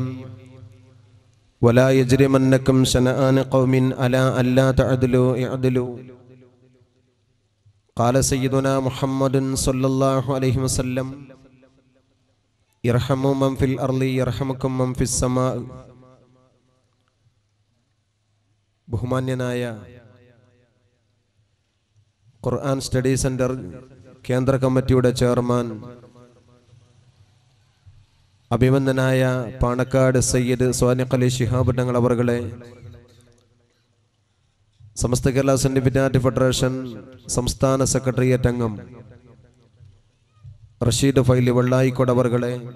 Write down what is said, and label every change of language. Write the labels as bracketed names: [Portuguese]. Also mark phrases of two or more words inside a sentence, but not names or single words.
[Arabic] ولا يجرمنكم شنآن قوم على ألا تعدلوا اعدلوا. قال سيدنا محمد صلى الله عليه وسلم: ارحموا من في الأرض يرحمكم من في السماء. [Malayalam] ബഹുമാന്യനായ ഖുർആൻ സ്റ്റഡി സെന്റർ കേന്ദ്ര കമ്മിറ്റിയുടെ ചെയർമാൻ അഭിമന്യനായ പാണക്കാട് സയ്യിദ് സ്വാദിഖ് അലി ശിഹാബ് തങ്ങൾ അവർകളെ, സമസ്ത കേരള സെൻറ്റിഫിറ്റാറ്റ് ഫെഡറേഷൻ സംസ്ഥാന സെക്രട്ടേറിയറ്റ് അംഗം റഷീദ് ഫൈലി വെള്ളായിക്കോട് അവർകളെ,